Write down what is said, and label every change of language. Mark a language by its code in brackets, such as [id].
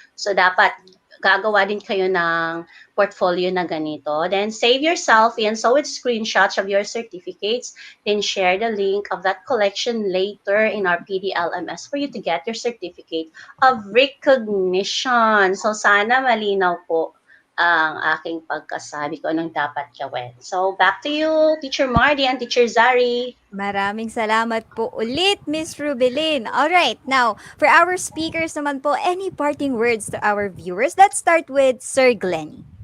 [tl] So, dapat gagawa din kayo ng portfolio na ganito. [en] Then, save your selfie and so with screenshots of your certificates. Then, share the link of that collection later in our PDLMS for you to get your certificate of recognition. [tl] So, sana malinaw po ang aking pagkasabi ko anong dapat gawin. [en] So, back to you, Teacher Mardy and Teacher Zari. [tl] Maraming salamat po ulit, Miss Rubelin. [en] Alright, now, for our speakers [tl] naman po, [en] any parting words to our viewers? Let's start with Sir Glenny.